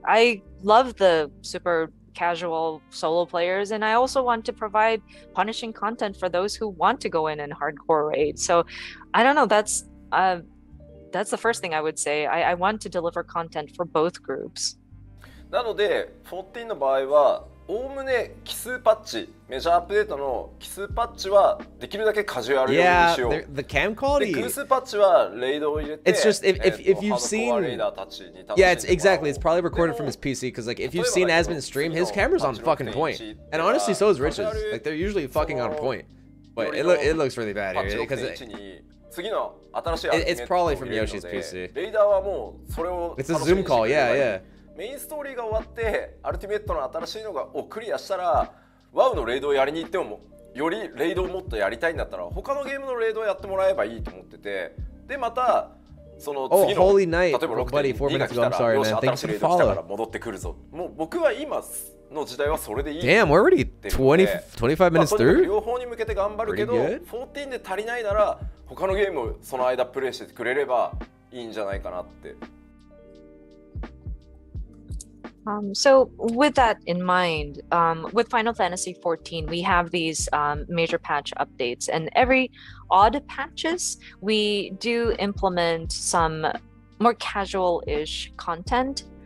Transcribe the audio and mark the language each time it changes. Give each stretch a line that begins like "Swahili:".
English: I love the super casual solo players, and I also want to provide punishing content for those who want to go in and hardcore raid. So I don't know, that's the first thing I would say. I want to deliver content for both groups.
Japanese: なので14の場合はおおむね奇数パッチ、メジャーアップデートの奇数パッチはできるだけカジュアル用にしよう。
English: Yeah, the cam quality.
Japanese: で偶数パッチはレイドを入れて、
English: It's just if you've seen, yeah, it's exactly. It's probably recorded from his PC because like if you've seen Asmon's stream, his camera's on fucking point, and honestly, so is Rich's. Like they're usually fucking on point, but it looks really bad here because it's probably from Yoshi's PC. It's a Zoom call, yeah.
Japanese: メインストーリーが終わってアルティメットの新しいのをクリアしたらワウのレイドをやりに行ってもよりレイドをもっとやりたいんだったら他のゲームのレイドをやってもらえばいいと思ってて、でまたその次の例えば 6.2 が来たらよし新しいレイド来たから戻ってくるぞ。もう僕は今の時代はそれでいい。
English: Damn, we're already 25 minutes through.
Japanese: 両方に向けて頑張るけど14で足りないなら他のゲームをその間プレイしてくれればいいんじゃないかなって。
English: So with that in mind, with Final Fantasy XIV, we have these major patch updates, and every odd patches, we do implement some more casual-ish content.